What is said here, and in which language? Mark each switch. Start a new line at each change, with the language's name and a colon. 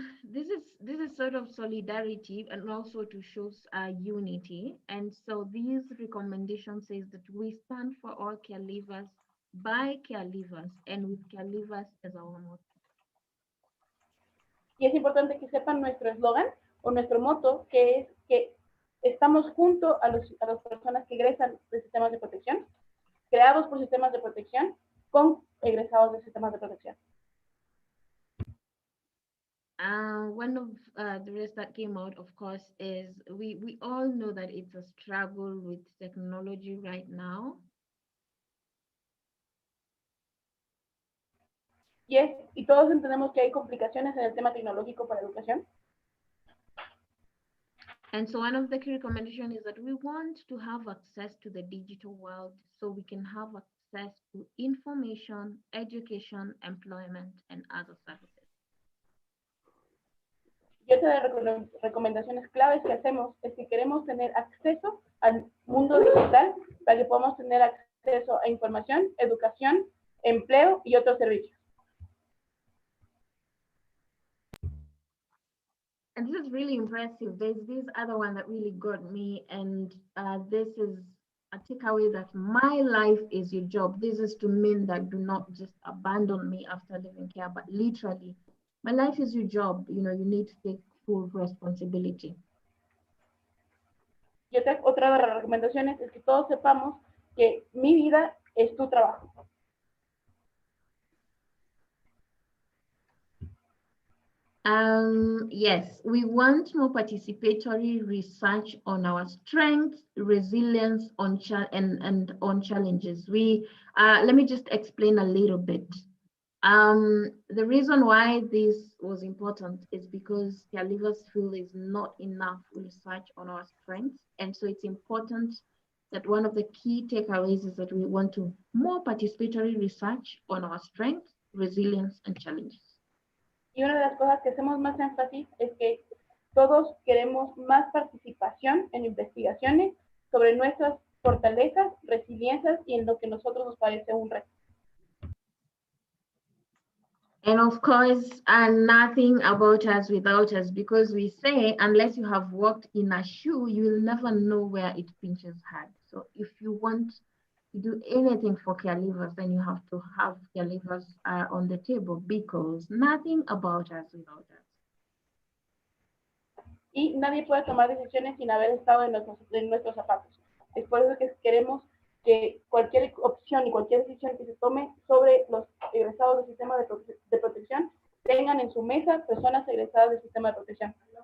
English: This is sort of solidarity and also to show unity. And so this recommendation says that we stand for all caregivers, by caregivers, and with caregivers as our motto.
Spanish: Y es importante que sepan nuestro eslogan o nuestro motto, que es que estamos junto a las personas que egresan de sistemas de protección, creados por sistemas de protección, con egresados de sistemas de protección.
English: One of the rest that came out, of course, is we all know that it's a struggle with technology right now.
Spanish: Y todos entendemos que hay complicaciones en el tema tecnológico para educación.
English: And so one of the key recommendations is that we want to have access to the digital world so we can have access to information, education, employment, and other services.
Spanish: Y otra de las recomendaciones claves que hacemos es que queremos tener acceso al mundo digital para que podamos tener acceso a información, educación, empleo y otros servicios.
English: And this is really impressive. There's this other one that really got me, and this is a takeaway that my life is your job. This is to mean that do not just abandon me after living care, but literally, my life is your job. You need to take full responsibility.
Spanish: Y otra de las recomendaciones es que todos sepamos que mi vida es tu trabajo.
English: Yes, we want more participatory research on our strengths, resilience, on challenges. Let me just explain a little bit. The reason why this was important is because caregivers feel there's not enough research on our strengths. And so it's important that one of the key takeaways is that we want to more participatory research on our strengths, resilience, and challenges.
Spanish: Y una de las cosas que hacemos más énfasis es que todos queremos más participación en investigaciones sobre nuestras fortalezas, resiliencias y en lo que a nosotros nos parece un reto.
English: And of course, nothing about us without us, because we say, unless you have walked in a shoe, you will never know where it pinches hard. So if you want to do anything for caregivers, then you have to have caregivers on the table, because nothing about us without us.
Spanish: Y nadie puede tomar decisiones sin haber estado en nuestros zapatos. Es por eso que queremos que cualquier opción y cualquier decisión que se tome sobre los egresados del sistema de protección tengan en su mesa personas egresadas del sistema de protección.